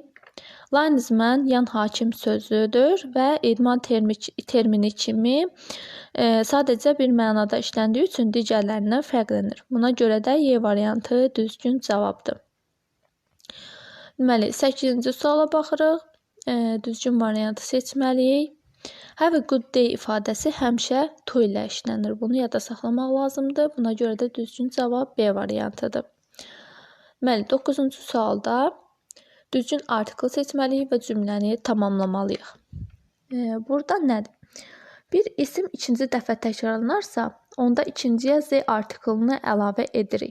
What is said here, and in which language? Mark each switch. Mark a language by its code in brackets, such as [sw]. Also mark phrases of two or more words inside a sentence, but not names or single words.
[az] Linesman yan hakim sözüdür və idman termini kimi sadəcə bir mənada işləndiyi üçün digərlərindən fərqlənir. Buna görə də Y variantı düzgün cavabdır. Deməli, 8-ci suala baxırıq. Düzgün variantı seçməliyik. [en] Have a good day [az] ifadəsi həmişə to ilə işlənir. Bunu yadda saxlamaq lazımdır. Buna görə də düzgün cavab B variantıdır. Deməli, 9-cu sualda düzgün artikl seçməliyik və cümləni tamamlamalıyıq. Burada nədir? Bir isim ikinci dəfə təkrarlanarsa, onda ikinciyə Z artiklını əlavə edirik.